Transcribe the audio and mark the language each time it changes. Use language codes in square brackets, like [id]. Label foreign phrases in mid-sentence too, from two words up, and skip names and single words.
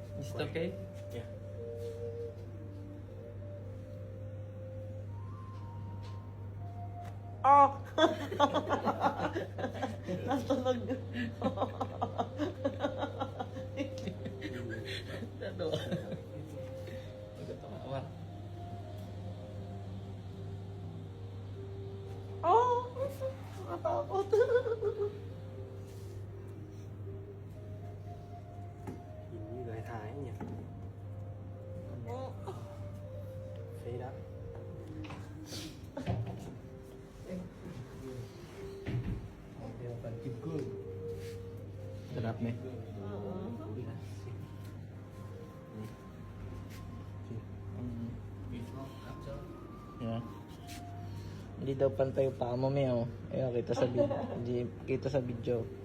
[en] Is it okay? Yeah. Oh! [tl] Nasunog. Ano? Magkatawa. Oh! Nakatakot. [vi] Nhìn như người Thái ấy nhỉ. Phê đó. Đeo phần kim cương. [tl] Sarap eh. [en] Yeah. [tl] Hindi daw pantay yung paa mo, Meo. Ayun, kita sa video. Hindi kita sa video.